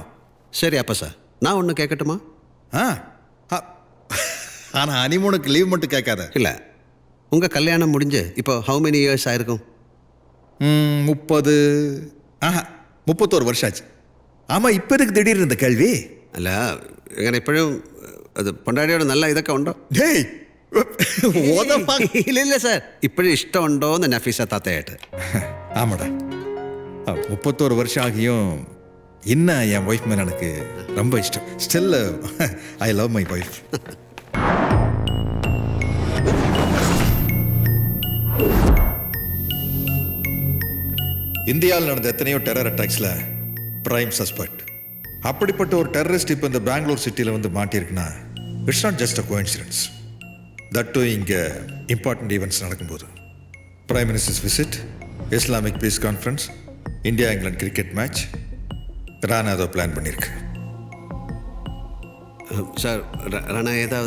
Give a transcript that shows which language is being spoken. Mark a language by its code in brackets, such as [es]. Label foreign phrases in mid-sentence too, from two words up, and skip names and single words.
[ta] சரி அப்போ சார் நான் ஒன்று கேட்கட்டுமா? ஆ, ஆனா ஹனிமூனுக்கு லீவ் மட்டும் கேட்காத. இல்லை, உங்கள் கல்யாணம் முடிஞ்சு இப்போ [en] how many years [ta] ஆயிருக்கும்? 31 வருஷம் ஆச்சு. ஆமா, இப்போ எதுக்கு திடீர்னு இந்த கேள்வி? [ml] അല്ല ഇങ്ങനെ എപ്പോഴും അത് പൊണ്ടാടിയോട് നല്ല ഇതൊക്കെ ഉണ്ടോ? [ta] டேய் [ml] ഇല്ല സാർ, ഇപ്പോഴും ഇഷ്ടമുണ്ടോ എന്ന് നഫീസ താത്തയായിട്ട്. [ta] ஆமாடா, 31 வருஷம் ஆகியும் இன்னும் என் ஒய்ஃப் மேல எனக்கு ரொம்ப இஷ்டம். [en] still I love my wife. [ta] இந்தியாவில் நடந்த எத்தனையோ [en] terror attacksil prime suspect. [ta] அப்படிப்பட்ட ஒரு டெரரிஸ்ட் இப்போ இந்த பெங்களூர் சிட்டியில் வந்து மாட்டியிருக்குன்னா [en] it's not just a coincidence. that to இங்கே important events நடக்கும்போது prime minister's visit, Islamic peace conference, India England cricket match, Rana அதை plan பண்ணியிருக்கு. [ml] സാർ റാണ ഏതാവത്?